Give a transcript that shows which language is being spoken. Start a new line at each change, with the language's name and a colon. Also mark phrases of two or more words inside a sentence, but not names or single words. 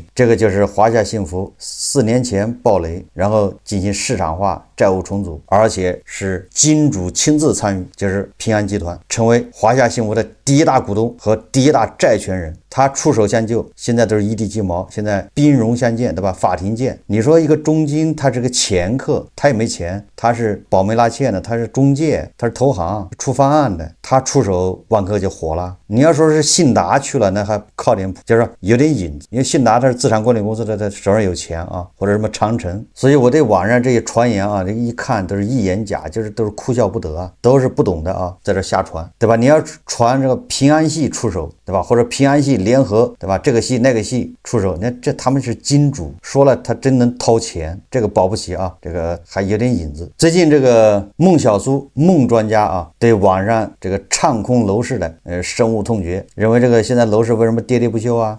Chinese: 這個就是華夏幸福4年前爆雷，然後進行市場化債務重組，而且是金主親自參與，就是平安集團成為華夏幸福的第一大股東和第一大債權人，他出手相救，現在都是一地雞毛，現在兵戎相見，對吧？法庭見。你說一個中金，他是個掮客，他也沒錢，他是保媒拉縵的，他是中介，他是投行出方案的，他出手萬科就火了。你要說是信達去了，那還靠點，就是說有點影子，因為信達他是資產管理公司的，他手上有錢啊，或者什麼長城，所以我对網上這些傳言啊，這一看都是一言假，就是都是哭笑不得啊，都是不懂的啊，在這瞎傳，對吧？你要傳這個平安系出手，對吧？或者平安系聯合，對吧？這個系那個系出手，那這他們是金主，說了他真能掏錢，這個保不齊啊，這個還有點影子。最近這個孟小蘇孟專家啊，對網上這個唱空樓市的深惡痛絕，認為這個現在樓市為什麼喋喋不休啊？